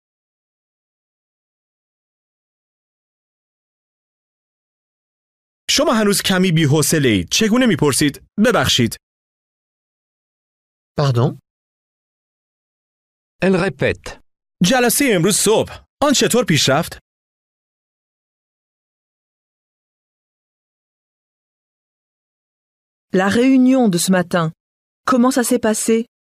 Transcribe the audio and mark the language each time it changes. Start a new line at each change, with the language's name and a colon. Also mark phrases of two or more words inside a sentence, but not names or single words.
Persian: شما هنوز کمی بی‌حوصله‌اید. چگونه میپرسید؟ ببخشید.
French: Pardon? Elle répète.
Persian: جلسه امروز صبح. آن چطور پیش رفت؟
French: La réunion de ce matin. Comment ça s'est passé?